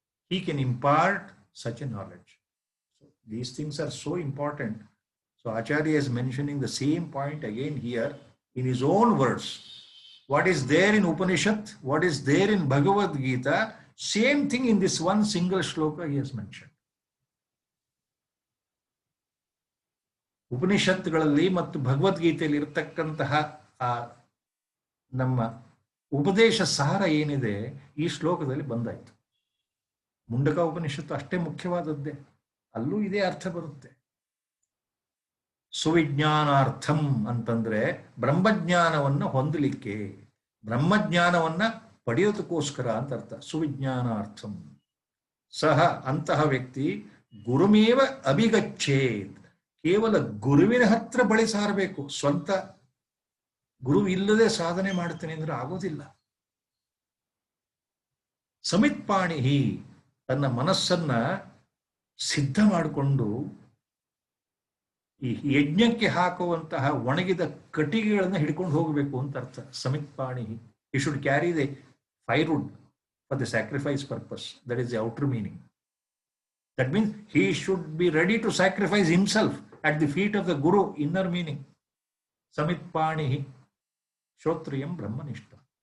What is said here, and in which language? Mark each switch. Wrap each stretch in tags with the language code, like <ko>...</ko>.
<en>He can impart such a knowledge. So these things are so important. So Acharya is mentioning the same point again here in his own words. What is there in Upanishad, what is there in Bhagavad Gita, same thing in this one single shloka he has mentioned.</en> <kn>ಉಪನಿಷತ್ತುಗಳಲ್ಲಿ ಮತ್ತು ಭಗವದ್ಗೀತೆಯಲ್ಲಿ ಇರತಕ್ಕಂತಹ ಆ ನಮ್ಮ ಉಪದೇಶ ಸಾರ ಏನಿದೆ ಈ ಶ್ಲೋಕದಲ್ಲಿ ಬಂದಾಯ್ತು. ಮುಂಡಕ ಉಪನಿಷತ್ತು ಅಷ್ಟೇ ಮುಖ್ಯವಾದದ್ದೇ, ಅಲ್ಲೂ ಇದೇ ಅರ್ಥ ಬರುತ್ತೆ. ಸುವಿಜ್ಞಾನಾರ್ಥಂ ಅಂತಂದ್ರೆ ಬ್ರಹ್ಮಜ್ಞಾನವನ್ನ ಹೊಂದಲಿಕ್ಕೆ, ಬ್ರಹ್ಮಜ್ಞಾನವನ್ನ ಪಡೆಯೋದಕ್ಕೋಸ್ಕರ ಅಂತ ಅರ್ಥ. ಸುವಿಜ್ಞಾನಾರ್ಥಂ ಸಹ, ಅಂತಹ ವ್ಯಕ್ತಿ</kn> <sa>ಗುರುಮೇವ ಅಭಿಗಚ್ಚೇತ್,</sa> <kn>ಕೇವಲ ಗುರುವಿನ ಹತ್ರ ಬಳಿ ಸಾರಬೇಕು. ಸ್ವಂತ ಗುರು ಇಲ್ಲದೆ ಸಾಧನೆ ಮಾಡ್ತೇನೆ ಅಂದ್ರೆ ಆಗೋದಿಲ್ಲ. ಸಮಿತ್ಪಾಣಿಹಿ, ತನ್ನ ಮನಸ್ಸನ್ನ ಸಿದ್ಧ ಮಾಡಿಕೊಂಡು ಈ ಯಜ್ಞಕ್ಕೆ ಹಾಕುವಂತಹ ಒಣಗಿದ ಕಟ್ಟಿಗೆಗಳನ್ನು ಹಿಡ್ಕೊಂಡು ಹೋಗಬೇಕು ಅಂತ ಅರ್ಥ.</kn> <en>ಸಮಿತ್ಪಾಣಿಹಿ, he should carry the firewood for the sacrifice purpose. That is the outer meaning. That means he should be ready to sacrifice himself at the feet of the Guru, inner meaning.</en> <sa>Samitpanihi Shrotriyam Brahmanishta.</sa>